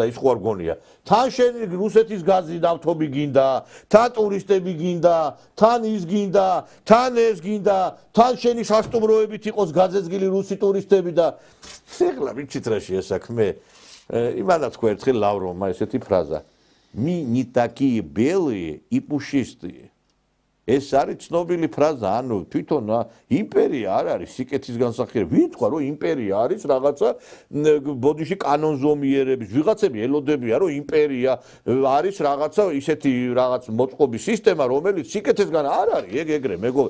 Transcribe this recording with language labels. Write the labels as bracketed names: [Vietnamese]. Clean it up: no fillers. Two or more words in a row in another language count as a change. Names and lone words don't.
[Georgian] ის ხო არ გონია თან შენ რუსეთის გაზი ნავთობი გინდა თან ტურისტები გინდა თან ის გინდა თან ეს გინდა თან შენი სასტუმროებით იყოს გაზეძგილი რუსი ტურისტები და ეხლა ვიცით რა შეასაქმე იმანა თქვა ერთხელ ლავროვმა ესეთი ფრაზა [Russian] ми не такие белые и пушистые [Georgian] ეს არის ცნობილი ფრაზა, ანუ თვითონ იმპერია არ არის სიკეთის განსახილველი. ვიტყვა რომ იმპერია არის რაღაცა ბოდიში კანონზომიერების, ვიღაცები ელოდებიან რომ იმპერია არის რაღაცა ისეთი რაღაც მოწყობის სისტემა, რომელიც სიკეთესგან არ არის, ეგრე მეგობრებო.